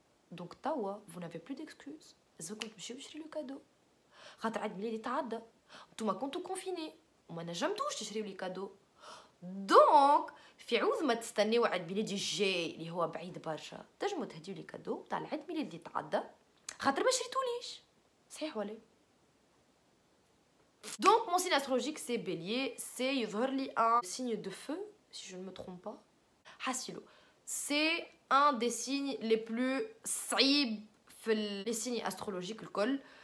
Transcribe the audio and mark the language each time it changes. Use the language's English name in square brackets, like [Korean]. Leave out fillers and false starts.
[French] Donc, Tawa, vous n'avez plus d'excuses. Est-ce que je suis le cadeau? [Arabic] خاطر عيد ميلادي تعدى، نتوما كنتو كونفيني وما نجمتوش تشريو لي كادو. دونك في عوض ما تستناو عيد ميلادي الجاي اللي هو بعيد برشا، تنجموا تهديو لي كادو تاع العيد ميلاد اللي تعدى خاطر ما شريتوليش. صحيح ولا؟ [French] Donc mon signe astrologique c'est Bélier, c'est [Arabic] يظهر لي [French] un signe de feu si je ne me trompe pas. حاسيلو c'est un des signes les plus [Arabic] صعيب في [French] les signes astrologiques الكل.